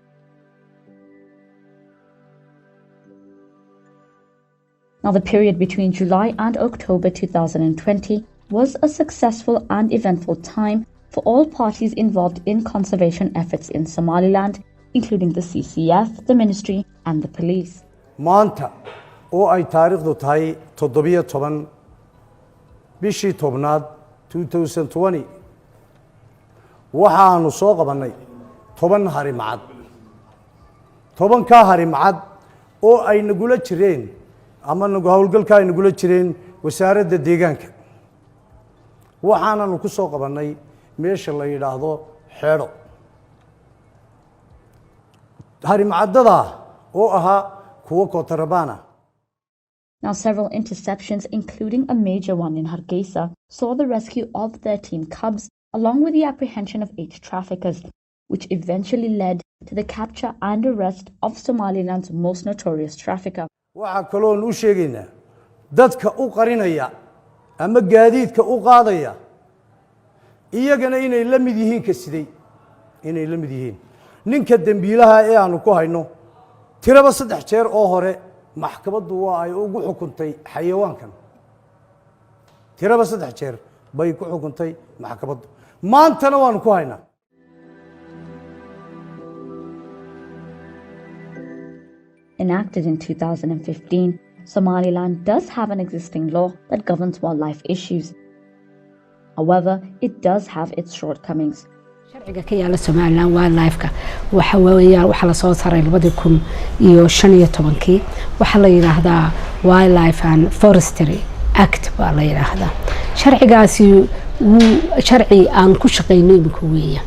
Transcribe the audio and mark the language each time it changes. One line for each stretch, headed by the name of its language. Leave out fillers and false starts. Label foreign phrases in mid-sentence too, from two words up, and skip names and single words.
English: Now, the period between July and October 2020 was a successful and eventful time for all parties involved in conservation efforts in Somaliland, including the CCF, the Ministry, and the police.
Somali: oo ay taariikhdu tahay 17 bishii tobnaad 2020 waxaanu soo qabanay 10 harimacad 10 ka harimacad oo ay nagula jireen ama nagu hawlgalka ay nagula jireen wasaaradda deegaanka waxaanu ku soo qabanay meesha la yiraahdo xeero harimacadada oo aha kuwa kotarabana.
English: Now, several interceptions, including a major one in Hargeisa, saw the rescue of 13 cubs, along with the apprehension of 8 traffickers, which eventually led to the capture and arrest of Somaliland's most notorious trafficker.
Somali: waxaa kaloo nuu sheegaynaa dadka u qarinaya ama gaadiidka u qaadaya iyagana inay la mid yihiin ka siday inay la mid yihiin ninka dambiilaha ee aanu ku hayno tiraba 3 jeer oo hore maxkamaddu waa ay ugu xukuntay xayawaankan tiraba 3 jeer bay ku xukuntay maxkamaddu maantana waanu ku haynaa.
English: Enacted in 2015, Somaliland does have an existing law that governs wildlife issues. However, it does have its shortcomings.
Somali: sharciga ka yaala Somaliland wildlife-ka waxa weeyaan waxa la soo saaray 2015 waxa la yiraahdaa Wildlife and Forestry Act baa la yiraahdaa sharcigaasi sharci aan ku shaqeynay imika weeyaan